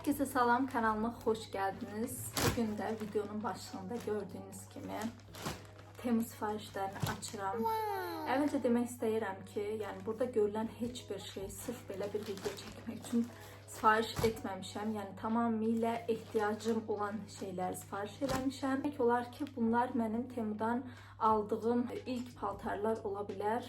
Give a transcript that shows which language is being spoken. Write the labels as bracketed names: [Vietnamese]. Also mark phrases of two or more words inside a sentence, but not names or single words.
[Turkish] Herkese salam, kanalıma hoş geldiniz. Bugün de videonun başlığında gördüğünüz gibi Temmuz [Azerbaijani] sifarişlerini açıram. Əvvəlcə demək istəyirəm ki, yəni burada görülən heç bir şey sırf belə bir video çəkmək üçün sifariş etməmişəm. Yəni tamamilə ehtiyacım olan şeyləri sifariş eləmişəm. Demək olar ki, bunlar mənim Temudan aldığım ilk paltarlar ola bilər.